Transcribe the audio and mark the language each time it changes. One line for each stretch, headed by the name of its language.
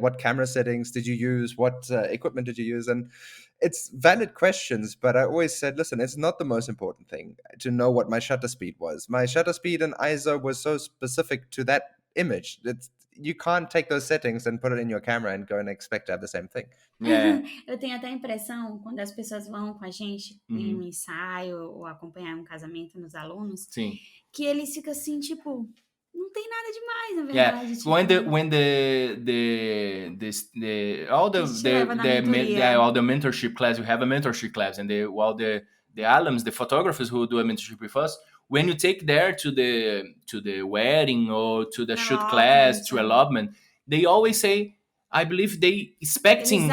English: What camera settings did you use? What equipment did you use? And it's valid questions, but I always said, listen, it's not the most important thing to know what my shutter speed was. My shutter speed and ISO was so specific to that image. You can't take those settings and put it in your camera and go and expect to have the same thing. Yeah.
Portuguese: Eu tenho até a impressão, quando as pessoas vão com a gente em um ensaio ou acompanhar um casamento nos alunos, Sim. que eles ficam assim, tipo, não tem nada demais, na
English: Yeah,
Portuguese: verdade. Tipo,
English: when all the mentorship class, you have a mentorship class, and the alums, the photographers who do a mentorship with us, when you take there to the wedding or to the shoot class, to elopement, they always say, I believe they expecting.